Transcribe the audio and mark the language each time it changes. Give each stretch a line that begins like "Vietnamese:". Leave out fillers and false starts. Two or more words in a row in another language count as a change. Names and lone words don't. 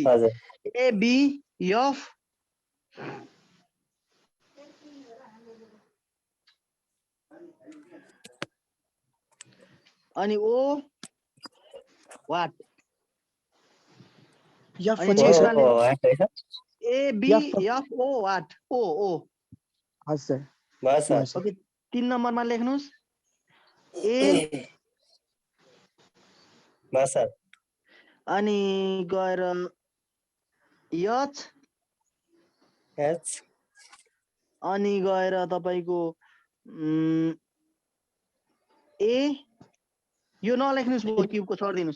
Nepali: हजुर। ए बी एफ अनि ओ वाट। एफ अनि पछि
English: next
Nepali: सर? वाले है सर। ए बी एफ एफ ओ वाट, ओ। हजुर सर। बस सर। ओके, 3 नम्बरमा लेख्नुहोस् ए बस सर। अनि गएर एच अनि गएर तपाईको ए, यो नलेख्नुहोस्, म क्युबको छोडिदिनुहोस्।